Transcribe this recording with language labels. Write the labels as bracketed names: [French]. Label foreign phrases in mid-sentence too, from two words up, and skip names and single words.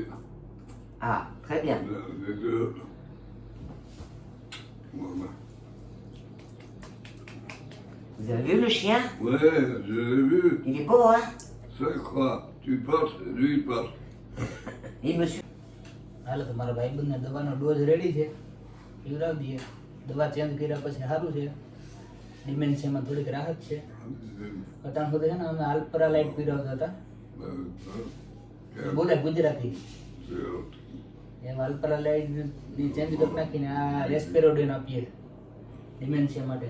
[French] Ah, très bien. les deux. Voilà. Vous avez vu le chien? Ouais, je l'ai vu. Il est beau, hein? Ça quoi? Tu passes et lui il passe. Il me suit. [Gujarati] હાલો તો મારા ભાઈબંધને દવાનો [English] dose ready [Gujarati] છે, પીવડાવી દઈએ. દવા ચેન્જ કર્યા પછી સારું છે, ડિમેન્શિયામાં થોડીક રાહત છે. અત્યાર સુધી છે ને અમે આલ્પરા લાઇટ પીવડાવતા હતા. બોલે ગુજરાતી એમ આલ્પરા લાઇટ ચેન્જ કરી નાખીને આ રેસ્પેરોડિન આપીએ ડિમેન્શિયા માટે.